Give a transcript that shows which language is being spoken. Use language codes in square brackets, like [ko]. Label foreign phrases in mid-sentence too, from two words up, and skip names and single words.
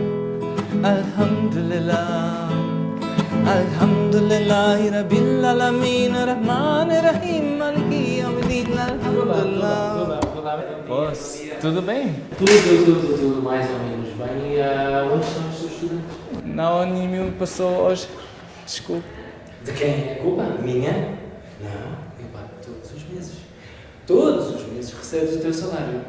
[ar] الحمد لله رب العالمين الرحمن الرحيم مالك يوم الدين الحمد لله. [pt] Posso? Tudo bem? Tudo mais ou menos bem. E onde estão os seus estudantes? Não, nenhum me passou hoje. Desculpe. De quem é a culpa? Minha? Não, eu pago todos os meses. Todos os meses recebes o teu salário.